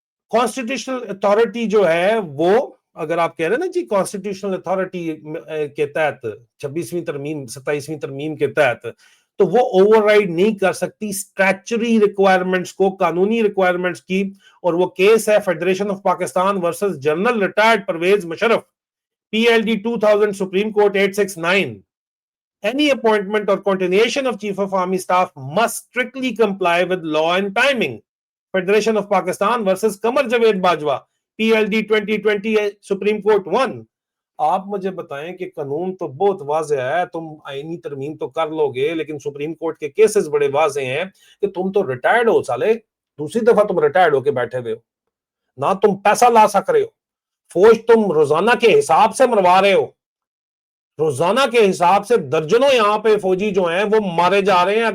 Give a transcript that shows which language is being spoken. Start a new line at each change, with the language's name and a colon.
Urdu: Constitutional authority جو ہے وہ، اگر آپ کہہ رہے ہیں نا جی کانسٹیٹیوشنل اتھارٹی کے تحت 26ویں ترمیم 27ویں ترمیم کے تحت، تو وہ اوور رائڈ نہیں کر سکتی اسٹیچوری ریکوائرمنٹس کو، قانونی ریکوائرمنٹس کی. اور وہ کیس ہے federation of Pakistan versus general retired Pervez Musharraf, PLD 2000 Supreme Court 869.
English: Any appointment or continuation of Chief of Army Staff must strictly comply with law and timing. Federation of Pakistan versus Qamar Javed Bajwa, PLD 2020 Supreme Court 1.
Urdu: آپ مجھے بتائیں کہ قانون تو بہت واضح ہے، تم آئینی ترمیم تو کر لو گے، لیکن سپریم کورٹ کے کیسز بڑے واضح ہیں کہ تم تو ریٹائرڈ ہو سالے، دوسری دفعہ تم ریٹائرڈ ہو کے بیٹھے ہوئے ہو، نہ تم پیسہ لا سک رہے ہو، فوج تم روزانہ کے حساب سے مروا رہے ہو، روزانہ کے حساب سے درجنوں یہاں پہ فوجی جو ہیں وہ مارے جا رہے ہیں.